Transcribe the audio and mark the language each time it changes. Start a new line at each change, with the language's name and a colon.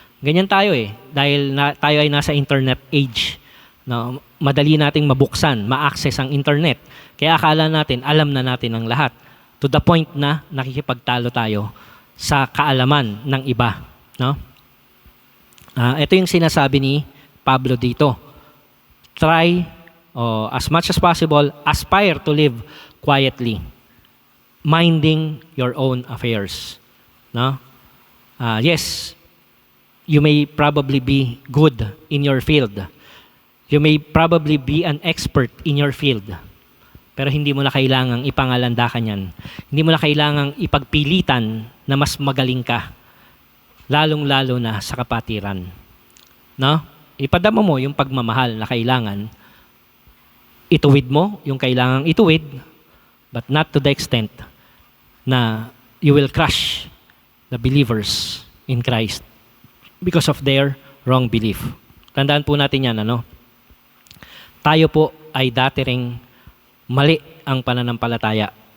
Filipino: Ganyan tayo eh. Dahil tayo ay nasa internet age. No? Madali nating mabuksan, ma-access ang internet. Kaya akala natin, alam na natin ang lahat.
English: To the point
Filipino: na nakikipagtalo tayo sa kaalaman ng iba. No? Ito yung sinasabi ni Pablo dito.
English: Try, as much as possible, aspire to live quietly, minding your own affairs. No? Yes, you may probably be good in your field. You may probably be an expert in your field.
Filipino: Pero hindi mo na kailangang ipangalandakan yan. Hindi mo na kailangang ipagpilitan na mas magaling ka. Lalong-lalo na sa kapatiran. No? Ipadama mo yung pagmamahal na kailangan. Ituwid mo yung kailangang ituwid,
English: but not to the extent na you will crush the believers in Christ because of their wrong belief.
Filipino: Tandaan po natin yan, ano? Tayo po ay dati ring mali ang pananampalataya.